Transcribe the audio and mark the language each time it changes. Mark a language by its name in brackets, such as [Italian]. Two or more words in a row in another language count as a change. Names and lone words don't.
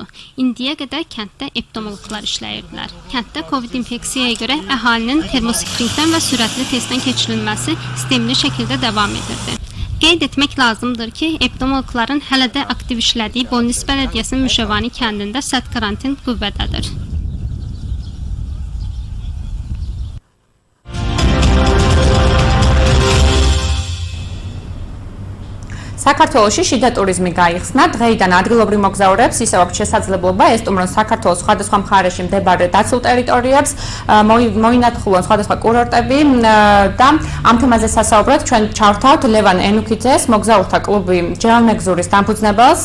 [Azerbaijani] İndiyə qədər kənddə epidemiologlar işləyirdilər. Kənddə COVID infeksiyaya görə əhalinin termoskriningdən və sürətli testdən keçirilməsi sistemli şəkildə davam edirdi. Qeyd etmək lazımdır ki, epidemiologların hələ də aktiv işlədiyi Bolnis Bələdiyyəsinin Müşəvani kəndində sərt karantin qüvvədədir. [Georgian] საქართველოში შიდა ტურიზმი გაიხსნა. დღეიდან ადგილობრივ მოგზაურებს ისევ აქვს შესაძლებლობა ესტუმრონ საქართველოს სხვადასხვა მხარეში მდებარე დაცულ ტერიტორიებს, მოინათლონ სხვადასხვა კურორტები და ამ თემაზე სასაუბრად ჩვენ ჩავთავთ ლევან ენუქიძეს, მოგზაურთა კლუბი ჯერალმეგზურის დამფუძნებელს.